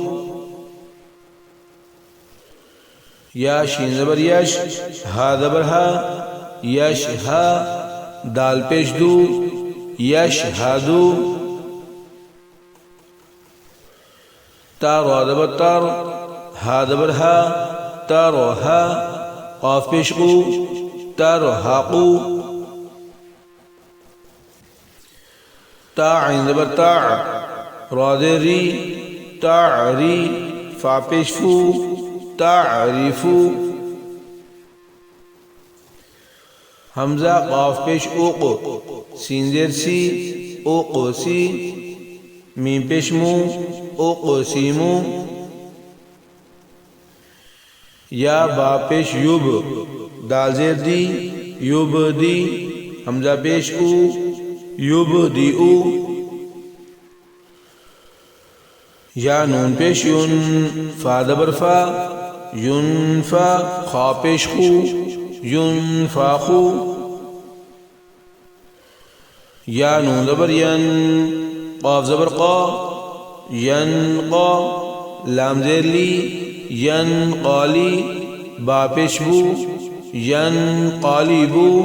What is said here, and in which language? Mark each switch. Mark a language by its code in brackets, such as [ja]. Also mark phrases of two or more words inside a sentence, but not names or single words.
[ur] یا شین زبر یش ہا زبر ہا یش ہا دال پیش دو یش ہادو تا را زبر تر ہا زبر ہا تر ہا قاف پیش قو تر حقو تا عین زبر تا را ری تعری فا پیش فو تعریفو حمزہ قاف پیش اوقو سین زیر سی اوقو سی میم پیش مو اوقو سیمو یا با پیش یوب دال زیر دی یوب دی حمزہ پیش او یوب دی او یا نون پیش یون فا زبر فا ینفا خا پیش خو ینفاخو یا نون زبر ین قاف زبر قا ینقا لام زیر لی ینقالی با پیش بو ینقالیبو